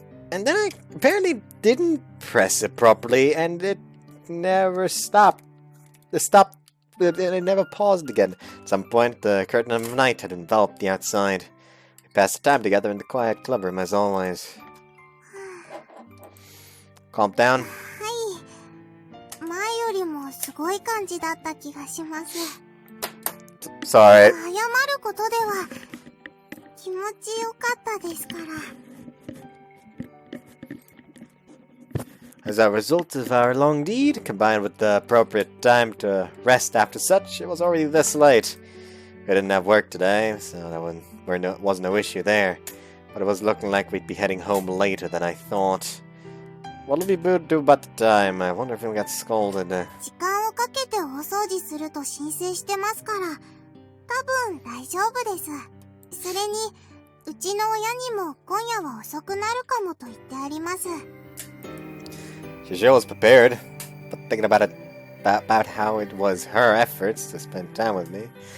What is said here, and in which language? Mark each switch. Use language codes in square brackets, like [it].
[en] And then I apparently didn't press it properly, and it never stopped. It never paused again. At some point, the curtain of night had enveloped the outside. We passed the time together in the quiet clubroom as always. Calm down. [ja] 前よりもすごい感じだった気がします。 [en] Sorry. [ja] 謝ることでは気持ちよかったですから。 [en] As a result of our long deed, combined with the appropriate time to rest after such, it was already this late. We didn't have work today, so there was no issue there. But it was looking like we'd be heading home later than I thought. What'll we do about the time? I wonder if we got scolded. [ja] 時間をかけて大掃除すると申請してますから、多分大丈夫です。それに、うちの親にも今夜は遅くなるかもと言ってあります。 [en] She sure was prepared, but thinking about how it was her efforts to spend time with me.